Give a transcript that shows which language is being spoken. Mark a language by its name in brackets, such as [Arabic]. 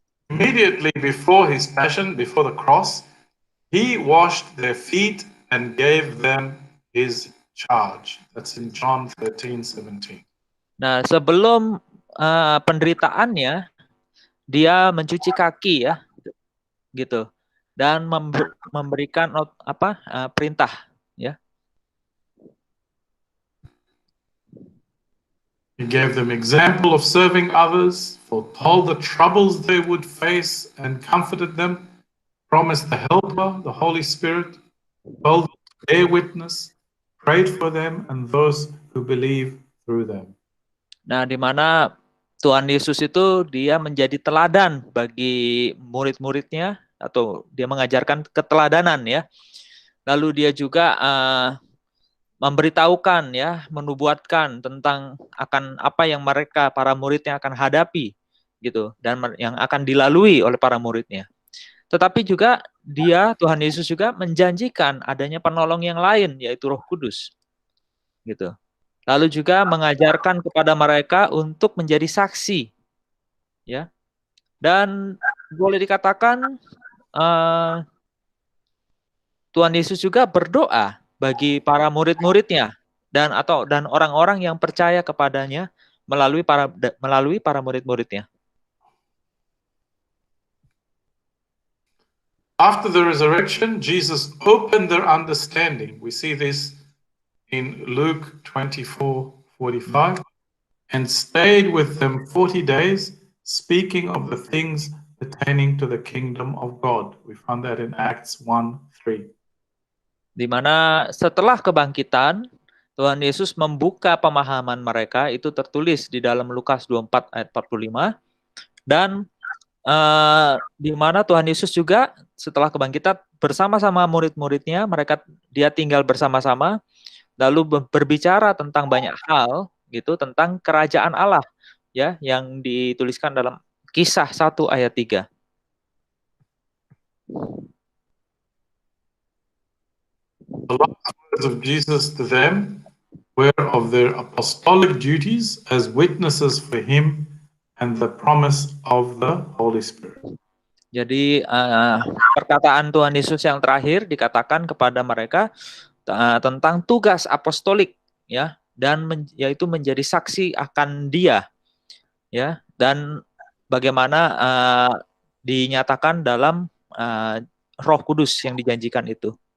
[English] Immediately before his passion, before the cross, he washed their feet and gave them his charge. That's in John 13:17. [Indonesian] Nah, sebelum penderitaannya, dia mencuci kaki ya, gitu, dan memberikan perintah, ya. [English] He gave them example of serving others, foretold the troubles they would face, and comforted them. Promised the Helper, the Holy Spirit, told them to bear witness, prayed for them and those who believe through them. [Indonesian] Nah, di mana Tuhan Yesus itu dia menjadi teladan bagi murid-muridnya, atau dia mengajarkan keteladanan ya. Lalu dia juga memberitahukan ya, menubuatkan tentang akan apa yang mereka para muridnya akan hadapi gitu, dan yang akan dilalui oleh para muridnya. Tetapi juga Tuhan Yesus juga menjanjikan adanya penolong yang lain, yaitu Roh Kudus gitu. Lalu juga mengajarkan kepada mereka untuk menjadi saksi ya. Dan boleh dikatakan Tuhan Yesus juga berdoa bagi para murid-muridnya dan orang-orang yang percaya kepadanya melalui para murid-muridnya. [English] After the resurrection, Jesus opened their understanding. We see this in Luke 24:45, and stayed with them 40 days, speaking of the things pertaining to the kingdom of God. We found that in Acts 1:3. [Indonesian] Di mana setelah kebangkitan, Tuhan Yesus membuka pemahaman mereka, itu tertulis di dalam Lukas 24 ayat 45, dan di mana Tuhan Yesus juga setelah kebangkitan bersama-sama murid-muridnya, dia tinggal bersama-sama, lalu berbicara tentang banyak hal gitu, tentang kerajaan Allah ya yang dituliskan dalam Kisah 1 ayat 3. [English] The last words of Jesus to them were of their apostolic duties as witnesses for him and the promise of the Holy Spirit. [Indonesian] Jadi perkataan Tuhan Yesus yang terakhir dikatakan kepada mereka tentang tugas apostolik, ya, dan yaitu menjadi saksi akan Dia, ya, dan bagaimana dinyatakan dalam Roh Kudus yang dijanjikan itu.